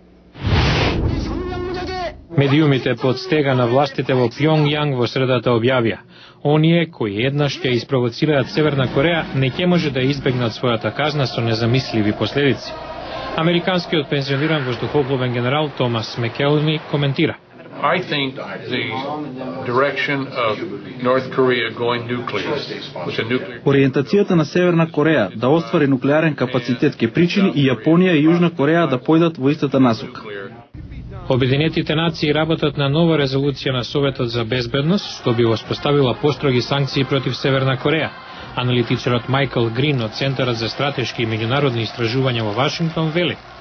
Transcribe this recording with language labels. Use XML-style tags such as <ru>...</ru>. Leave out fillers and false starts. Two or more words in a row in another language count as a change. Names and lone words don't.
<mk>Медиумите под стега на властите во Пјонгјанг во средата објавија: оние кои еднаш ќе испровоцираат Северна Кореја не ќе може да избегнат својата казна со незамисливи последици. Американскиот пензиониран воздухопловен генерал Томас Мекелми коментира:</mk> <en>I think the direction of North Korea going nuclear with a nuclear.</en> <mk>Ориентацијата на Северна Кореја да оствари нуклеарен капацитет ќе причини и Јапонија и Јужна Кореја да појдат во истата насока. Обединетите нации работат на нова резолуција на Советот за безбедност, што би воспоставила построги санкции против Северна Кореја. Аналитичарот Майкл Грин од Центарот за стратешки и меѓународни истражувања во Вашингтон вели:</mk>